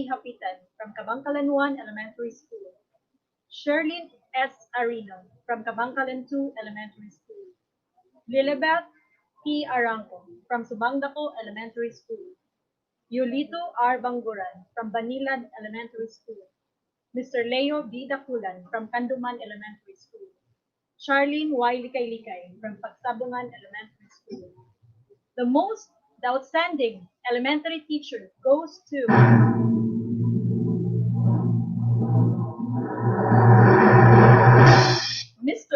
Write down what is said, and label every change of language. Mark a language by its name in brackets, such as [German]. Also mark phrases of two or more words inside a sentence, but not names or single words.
[English] Hapitan from Kabangkalan 1 Elementary School, Sherlyn S. Arino from Kabangkalan 2 Elementary School, Lilibeth P. Arangco from Subangdako Elementary School, Yulito R. Banguran from Banilan Elementary School, Mr. Leo B. Dakulan from Kanduman Elementary School, Charlene Y. Likay-Likay from Pagsabungan Elementary School. The outstanding elementary teacher goes to Mr.